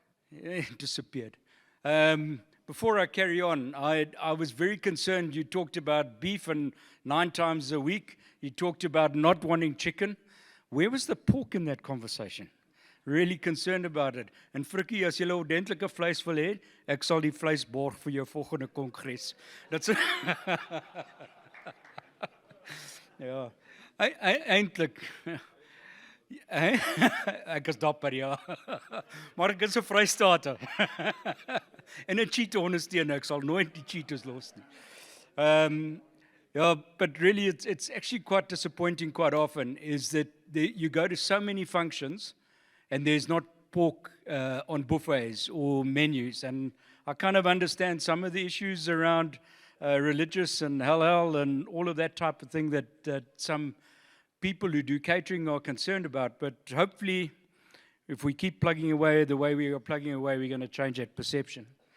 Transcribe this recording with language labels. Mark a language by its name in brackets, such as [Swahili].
[English] He disappeared. Before I carry on, I was very concerned. You talked about beef and 9 times a week. You talked about not wanting chicken. Where was the pork in that conversation? Really concerned about it. [Afrikaans] En Frikkie, as jy ordentlike vleis wil hê, ek sal die vleis borg vir jou volgende kongres. Dit's ja. Eintlik ek is dapper, ja. Maar ek is 'n Vrystater. En 'n cheetah ondersteun, ek sal nooit die cheetahs los nie. [English] Yeah, but really it's actually quite disappointing quite often is that you go to so many functions and there's not pork on buffets or menus. And I kind of understand some of the issues around religious and halal and all of that type of thing that some people who do catering are concerned about, but hopefully if we keep plugging away the way we are plugging away, we're going to change that perception.